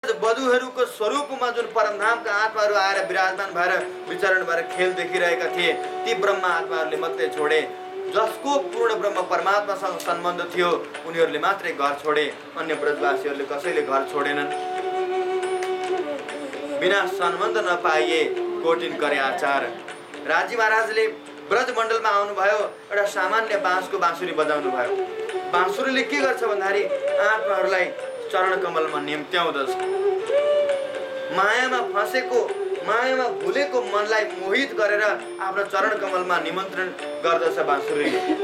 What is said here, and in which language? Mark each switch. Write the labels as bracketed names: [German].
[Nepali] साधुहरूको स्वरूपमा जुन परमधामका आत्माहरू आएर विराजमान भएर विचरण भएर खेल देखिरहेका थिए, ती ब्रह्म आत्माहरूले मात्रै छोडे। जसको पूर्ण ब्रह्म परमात्मासँग सम्बन्ध थियो उनीहरूले मात्रै घर छोडे, अन्य ब्रजवासीहरूले कसैले घर छोडेनन्। [Hindi] बिना सम्बन्ध नपाइए कोटिन करे आचार। [Nepali] राजी महाराजले ब्रजमण्डलमा आउनुभयो, एउटा सामान्य बाँसको बाँसुरी बजाउनु भयो। बाँसुरीले के गर्छ भन्दाखेरि आत्माहरूलाई चरण कमलमा निम्त्याउँदछ। मायामा फँसेको, मायामा भुलेको मनलाई मोहित गरेर आफ्नो चरण कमलमा निमन्त्रण गर्दछ बाँसुरीले।